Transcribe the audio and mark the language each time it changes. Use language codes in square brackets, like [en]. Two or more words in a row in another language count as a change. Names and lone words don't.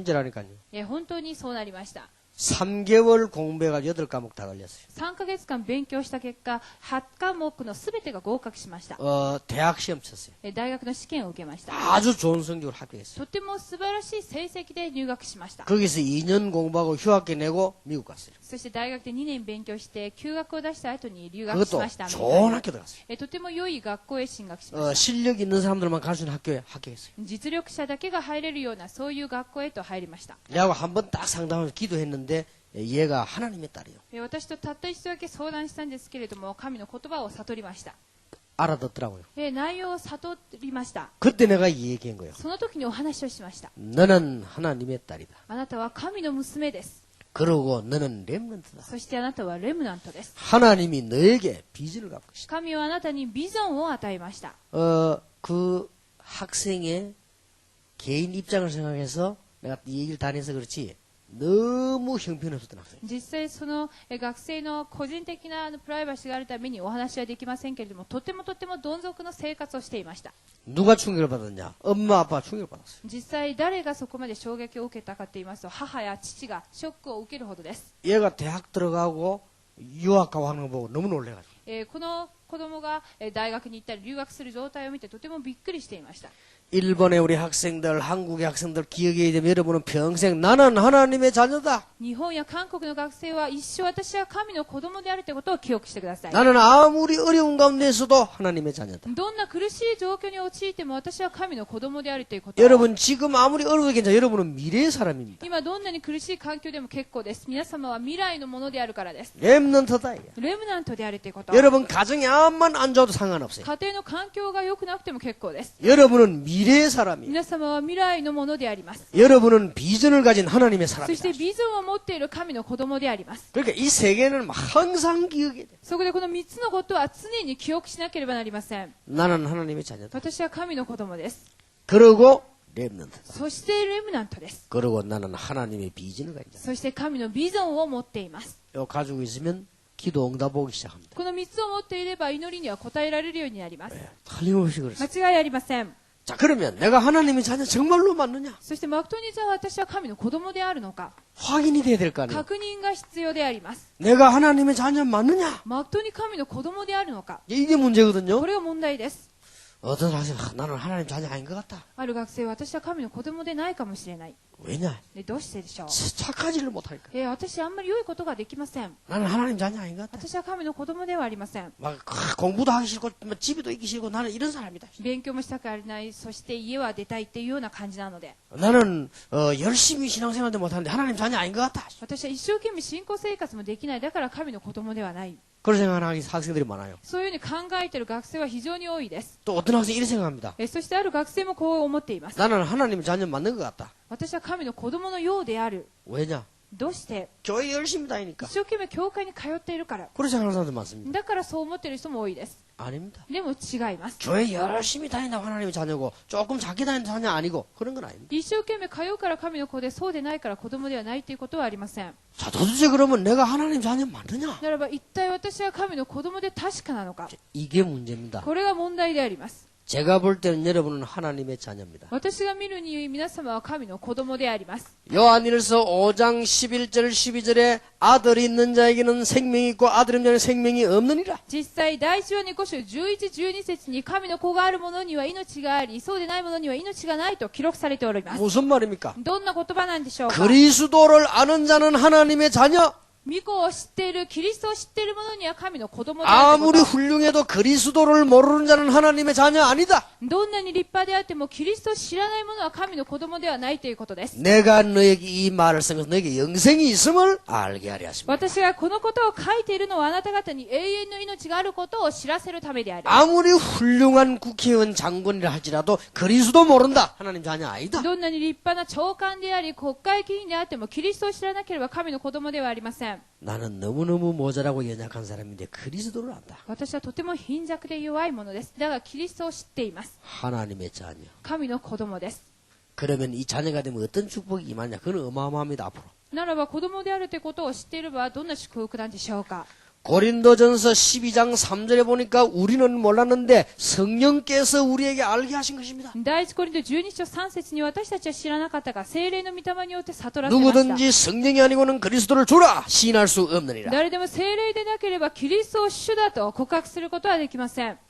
[ko] 진짜라니까요. [ja] 本当にそうなりました。 [ko] 3개월 공부해가지고 8과목 다 걸렸어요. [ja] 3 ヶ月間勉強した結果8科目のすべてが合格しました。 [ko] 대학 시험 쳤어요. [ja] 大学の試験を受けました。 [ko] 아주 좋은 성적으로 합격했어요. [ja] とても素晴らしい成績で入学しました。 [ko] 거기서 2년 공부하고 휴학기 내고 미국 갔어요. [ja] そして大学で2年勉強して休学を出した後に留学し [ko] 그것도 [ja] ました。アメリカ [ko] 좋은 [ja] に [ko] 학교 들어갔어요. [ja] とても良い学校へ進学しました。 [ko] 실력 있는 사람들만 갈 수 있는 학교에 합격했어요. [ja] 実力者だけが入れるようなそういう学校へと入りました。 [ko] 내하고 한번 딱 상담하면서 기도했는데 얘가 하나님의 딸이에요. [ja] 私とたった一度だけ相談したんですけれども神の言葉を悟りました。 [ko] 알아듣더라고요. [ja] 内容を悟りました。 [ko] 그때 내가 이 얘기한 거예요. [ja] その時にお話をしました。 [ko] 너는 하나님의 딸이다. [ja] あなたは神の娘です。 [ko] 그러고 너는 렘넌트다. [ja] そしてあなたはレムナントです。 [ko] 하나님이 너에게 비전을 갖고 있다. [ja] 神はあなたにビジョンを与えました。 [ko] 그 학생의 개인 입장을 생각해서 내가 이 얘기를 다 해서 그렇지 너무 형편없었던 학생. [ja] 実際その学生の個人的なプライバシーがあるためにお話はできませんけれどもとてもどん底の生活をしていました。 [ko] 누가 충격을 받았냐? 엄마 아빠 충격을 받았어요. [ja] 実際誰がそこまで衝撃を受けたかと言いますと母や父がショックを受けるほどです。 [ko] 얘가 대학 들어가고 유학 가고 하는 거 보고 너무 놀래가지고 [ja] この子供が大学に行ったり留学する状態を見てとてもびっくりしていました。 [ko] 일본의 우리 학생들, 한국의 학생들 기억해야 되면 여러분은 평생 나는 하나님의 자녀다. [ja] 日本や韓国の学生は一生私は神の子供であるということを記憶してください。 [ko] 나는 아무리 어려운 가운데서도 하나님의 자녀다. [ja] どんな苦しい状況に陥っても私は神の子供であるということ。 [ko] 여러분 지금 아무리 어려워도 괜찮아. 여러분은 미래의 사람입니다. [ja] 今どんなに苦しい環境でも結構です。皆様は未来のものであるからです。 [ko] 렘넌트다. [ja] レムナントであるということ。 [ko] 여러분 가정이 암만 안 좋아도 상관없어요. [ja] 家庭の環境が良くなくても結構です。 [ko] 여러분은 미래의 사람이에요. [ja] 皆様は未来のものであります。 [ko] 여러분은 비전을 가진 하나님의 [ja] そして [ko] 사람이다. [ja] ビジョンを持っている神の子供であります。 [ko] 그러니까 이 세 개는 항상 기억해야 돼. [ja] そこでこの3つのことは常に記憶しなければなりません。 [ko] 나는 하나님의 자녀다. [ja] 私は神の子供です。 [ko] 그리고 렘넌트다. [ja] そしてレムナントです。 [ko] 그리고 나는 하나님의 비전을 가진 자다. [ja] そして神のビジョンを持っています。 [ko] 이거 가지고 있으면 기도 응답 오기 시작합니다. [ja] この3つを持っていれば祈りには応えられるようになります。 [ko] 틀림없이 그렇습니다. [ja] 間違いありません。 [ko] 자 그러면 내가 하나님의 자녀 정말로 맞느냐? [ja] そしてまことにじゃあ私は神の子供であるのか [ko] 확인이 돼야 될 거 아니에요. [ja] 確認が必要であります。 [ko] 내가 하나님의 자녀 맞느냐? [ja] まことに神の子供であるのか [ko] 이게 문제거든요. [ja] これが問題です。 [ko] 어떤 학생 나는 하나님 자녀 아닌 것 같다. [ja] ある学生は私は神の子供でないかもしれない。 [ko] 왜냐? [ja] どうしてでしょう。 [ko] 착하지를 못하니까. [ja] 私あんまり良いことができません。 [ko] 나는 하나님 자녀 아닌 것 같아. [ja] 私は神の子供ではありません。 [ko] 막 공부도 하기 싫고 집에도 있기 싫고 나는 이런 사람이다. [ja] 勉強もしたくありない、そして家は出たいっていうような感じなので、 [ko] 나는 열심히 신앙생활도 못하는데 하나님 자녀 아닌 것 같다. [ja] 私は一生懸命信仰生活もできない、だから神の子供ではない。 [ko] 그런 생각하는 학생들이 많아요. [ja] そういうふうに考えている学生は非常に多いです。 [ko] 또 어떤 학생이 이렇게 생각합니다. [ja] そしてある学生もこう思っています。 [ko] 나는 하나님 자녀 맞는 것 같다. [ja] 私は神の子供のようである。 [ko] 왜냐? [ja] どうして？ [ko] 교회 열심히 다니니까. [ja] 一生懸命教会に通っているから。 [ko] 그렇게 생각하는 사람들 많습니다. [ja] だからそう思っている人も多いです。 [ko] 아닙니다. [ja] でも違います。 [ko] 교회 열심히 다닌다고 하나님의 자녀고 조금 작게 다니는 자녀 아니고 그런 건 아닙니다. [ja] 一生懸命通うから神の子で、そうでないから子供ではないということはありません。 [ko] 자, 도대체 그러면 내가 하나님 자녀 맞느냐? [ja] ならば一体私は神の子供で確かなのか。 [ko] 이게 문제입니다. [ja] これが問題であります。 [ko] 제가 볼 때는 여러분은 하나님의 자녀입니다. [ja] 私が見るに皆様は神の子供であります。 [ko] 요한일서 5장 11절 12절에 아들이 있는 자에게는 생명이 있고 아들 없는 자에게는 생명이 없느니라. [ja] 実際第一ヨハネ5章11、12節に神の子がある者には命があり、そうでない者には命がないと記録されております。 [ko] 무슨 말입니까? [ja] どんな言葉なんでしょうか。 [ko] 그리스도를 아는 자는 하나님의 자녀. [ja] 御子を知っている、キリストを知っている者には神の子供であるという [ko] 아무리 [ja] こと。 [ko] 훌륭해도 그리스도를 모르는 자는 하나님의 자녀 아니다. [ja] どんなに立派であってもキリストを知らない者は神の子供ではないということです。 [ko] 내가 너에게 이 말을 쓴 것은 너에게 영생이 있음을 알게 하려 하십니다. [ja] 私がこのことを書いているのはあなた方に永遠の命があることを知らせるためである。 [ko] 아무리 훌륭한 국회의원 장관이라 할지라도 그리스도 모른다. 하나님 자녀 아니다. [ja] どんなに立派な長官であり国会議員であってもキリストを知らなければ神の子供ではありません。 [ko] 나는 너무너무 모자라고 연약한 사람인데 그리스도를 안다. [ja] 私はとても貧弱で弱いものです。だがキリストを知っています。 [ko] 하나님의 자녀. [ja] 神の子供です。 [ko] 그러면 이 자녀가 되면 어떤 축복이 임하냐? 그건 어마어마합니다. 앞으로. [ja] ならば子供であるということを知っていればどんな祝福なんでしょうか。 [ko] 고린도전서 12장 3절에 보니까 우리는 몰랐는데 성령께서 우리에게 알게 하신 것입니다. [ja] 第一コリント12章3節に私たちは知らなかったが聖霊の御霊によって悟らせました。 [ko] 누구든지 성령이 아니고는 그리스도를 주라 시인할 수 없느니라. [ja] 誰でも聖霊でなければキリストを主だと告白することはできません。